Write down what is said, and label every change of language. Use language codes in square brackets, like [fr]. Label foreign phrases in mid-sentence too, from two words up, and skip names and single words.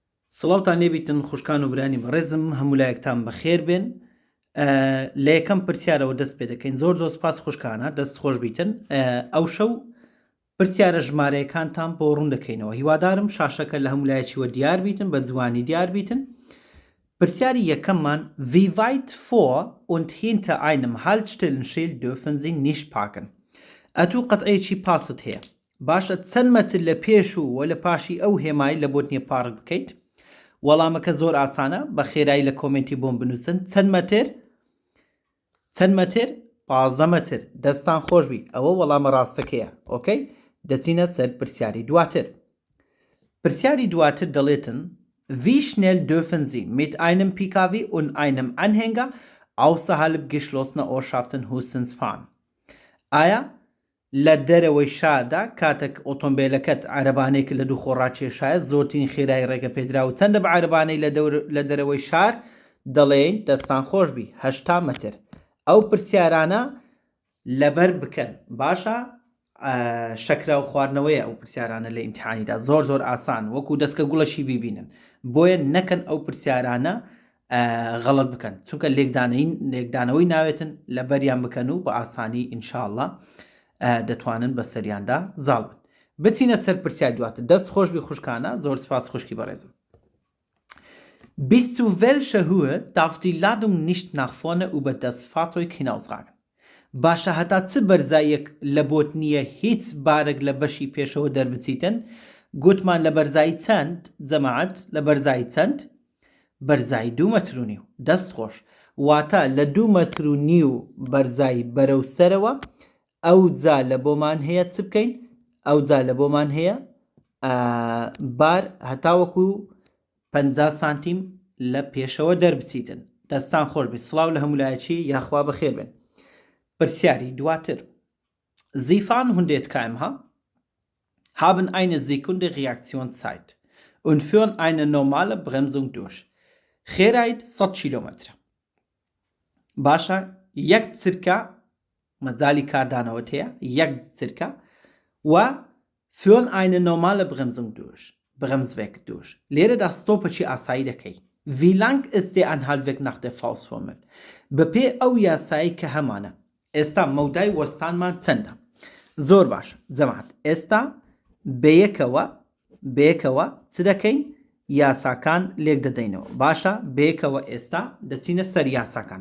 [ckb] سڵاوتان لێبیتن خوشکان و برانی بەڕێزم هەمولایەکتان بەخێر بێن. لە یەکەم پرسیارەوە دەست پێ دەکەین. زۆر سپاس خوشکانە، دەست خۆش بیتن. ئەو شەو پرسیارە ژمارەیەکانتان بۆ ڕوون دەکەینەوە. هیوادارم شاشەکە لە هەمولایەکیوە دیار بیتن، بە جوانی دیار بیتن. پرسیاری یەکەممان: [de] Wie weit vor und hinter einem Haltestellenschild dürfen Sie nicht parken؟ [ckb] ئەتوو قەتعەیەکی پاست هەیە. باشە چەند مەتر لە پێش و لە پاشی ئەو هێمای لە بۆتنیە پارک بکەیت؟ وەڵامەکە زۆر ئاسانە، بە خێرایی لە کۆمنتی بۆم بنووسن. چەند مەتر؟ 15 مەتر. دەستان خۆشبی، ئەوە وەڵامە ڕاستەکەیە. ئۆکەی، دەچینە سەر پرسیاری دواتر. پرسیاری دواتر دەڵێتن: [de] Wie schnell dürfen Sie mit einem PKW und einem Anhänger außerhalb geschlossener Ortschaften Hustens fahren؟ [ckb] ئایا لە دەرەوەی شاردا کاتێک ئۆتۆمبیلەکەت عەرەبانەیەک لە دوو خۆڕاکێشایە زۆرترین خێرایی ڕێگە پێدرا و چەندە بە عەرەبانەی لە دەرەوەی شار؟ دەڵێن دەستان خۆشبی 80 مەتر. ئەو پرسیارانە لەبەر بکەن. باشە، شەکرا و خواردنەوەیە ئەو پرسیارانە لە ئیمتحانیدا، زۆر ئاسان، وەکو دەستکە گوڵەشی بیبینن. بۆیە نەکەن ئەو پرسیارانە غەڵەت بکەن، چونکە لێکدانەوەی ناوێتن لە بەریان بکەن و بە ئاسانی ئینشاءڵڵا دەتوانن بە سەریاندا زاڵ بن. بچینە سەر پرسیار دواتر. دەست خۆشبی خوشکانە، زۆر سپاس خوشکی بەڕێزم. [de] Bis zu welcher Höhe darf die Ladung nicht nach vorne über das Fahrzeug hinausragen؟ [ckb] باشە هەتا چ بەرزایەک لە بۆت نییە هیچ بارێک لە بەشی پێشەوە دەربچیتن؟ گوتمان لە بەرزایی چەند جەماعەت؟ لە بەرزایی چەند؟ بەرزایی 2 مەتر و نیو. دەست خۆش، واتە لە 2 مەتر و نیو بەرزایی بەرەو سەرەوە. ئەو جا لە بۆمان هەیە چ بکەین؟ ئەو جا لە بۆمان هەیە بار هەتاوەکو 50 سانتیم لە پێشەوە دەربچیتن. دەستان خۆش بێت. سڵاو لە هەمولایەکی یاخوا بەخێر بن. پرسیاری دواتر: [de] Sie fahren 100 km/h, haben eine Sekunde Reaktionszeit und führen eine normale Bremsung durch. [ckb] خێرایت 100 کیلۆمەترە. باشە، یەک چرکە مەجای کاردانەوەت هەیە، یەک چرکە و [de] führen eine normale Bremsung durch. Bremsweg durch. [ckb] لێرەدا ستۆپەکی ئاسایی دەکەی. [de] Wie lang ist der Anhaltweg nach der Faustformel؟ [ckb] بەپێ ئەو یاسایی کە هەمانە. ئێستا مەودای وەستانمان چەندە؟ زۆر باش جەماعەت. ئێستا بەیەکەوە چ دەکەین؟ یاساکان لێک دەدەینەوە. باشە، بەیەکەوە ئێستا دەچینە سەر یاساکان.